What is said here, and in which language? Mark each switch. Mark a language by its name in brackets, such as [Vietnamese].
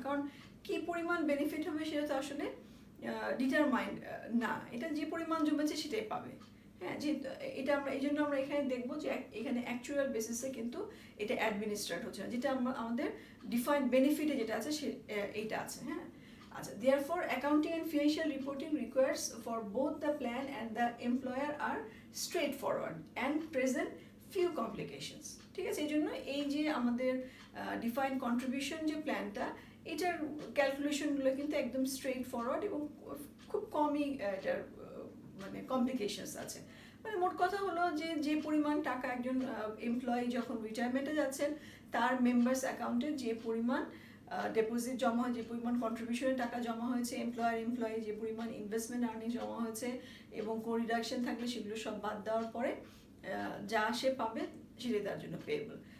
[Bangla] কারণ কি পরিমাণ বেনিফিট হবে সেটা তো আসলে ডিটারমাইন্ড না, এটা যে পরিমাণ জমেছে সেটাই পাবে। হ্যাঁ, যে এটা আমরা এই জন্য আমরা এখানে দেখবো যে এখানে অ্যাকচুয়াল বেসিসে কিন্তু এটা অ্যাডমিনিস্ট্রেট হচ্ছে না, যেটা আমাদের ডিফাইন্ড বেনিফিটে যেটা আছে সে এইটা আছে। হ্যাঁ, আচ্ছা, [English] therefore accounting and financial reporting requires for both the plan and the employer are straightforward and present few complications। [Bangla] ঠিক আছে, এই জন্য এই যে আমাদের ডিফাইন্ড কন্ট্রিবিউশন যে প্ল্যানটা এটার ক্যালকুলেশনগুলো কিন্তু একদম স্ট্রেট ফরওয়ার্ড এবং খুব কমই এটার মানে কমপ্লিকেশনস আছে। মানে মোট কথা হলো যে যে পরিমাণ টাকা একজন এমপ্লয়ি যখন রিটায়ারমেন্টে যাচ্ছেন তার মেম্বার্স অ্যাকাউন্টে যে পরিমাণ ডিপোজিট জমা হয়, যে পরিমাণ কন্ট্রিবিউশনের টাকা জমা হয়েছে, এমপ্লয়ি যে পরিমাণ ইনভেস্টমেন্ট আর্নিং জমা হয়েছে এবং কোন রিডাকশন থাকলে সেগুলো সব বাদ দেওয়ার পরে যা সে পাবে সেটাই তার জন্য পেয়েবল।